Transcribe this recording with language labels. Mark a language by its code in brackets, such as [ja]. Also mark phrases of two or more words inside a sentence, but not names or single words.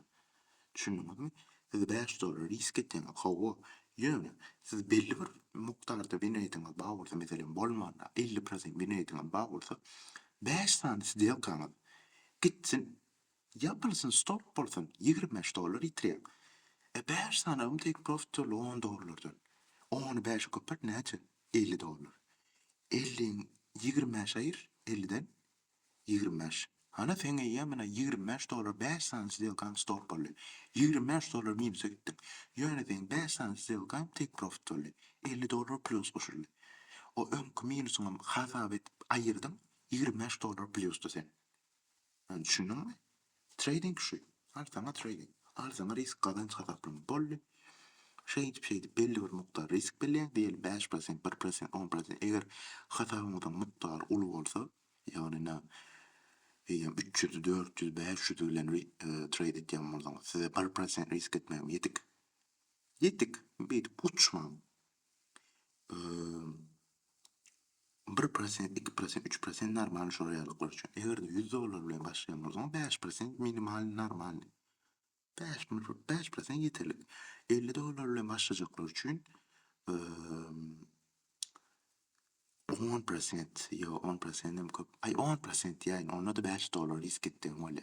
[tk] Düşündiňizmi? Siz $5 risk etdiňiz. Hawa, ýöne siz belli bir mukdarda binäýdiňiz bar bolsa, meselem bolmanda 50% binäýdiňiz bar bolsa, 5 san sdelkanyň gitsin, yapylsyn, stop bolsun, $25 ýitireň. 5 sanam [en] take profit [tk] $10'dan. Onu 5'e köpert näçe? $50. 50'ň 25 aýyr, 50'den 25. Hana sen eýýän mena $25 5 san sdelkan stop boldy. $25 minus'a gitdi. Ýöne sen 5 san sdelkan [en] take profit [tk] boldy. $50 plus goşuldy. O öňkü minusyňy hasap etip aýyrdyň, $25 plusdy sen. Düşündiňmi? Trading şu. Alsaňa trading. Alsaňa risk kazanç hasaplamy boldy. Şey belli bir mukdar risk belleýän, diýelim 5%, 1%, 10%. Eger hasabyňyzyň mukdary uly bolsa, ýagny 300, 400, 500 bilen trade etýän bolsaňyz, size 1% risk etmem yetik. Bir uçmam. 1%, 2%, 3% normal şoýalyklar üçin. Eger $100 bilen başlaýan bolsaňyz 5% minimal normal. 5% yeterli. $50 bilen başlajaklar üçin 10% yo 10%'dem köp. 10% ýaýyn, onda da $5 risk etdiň bolýar.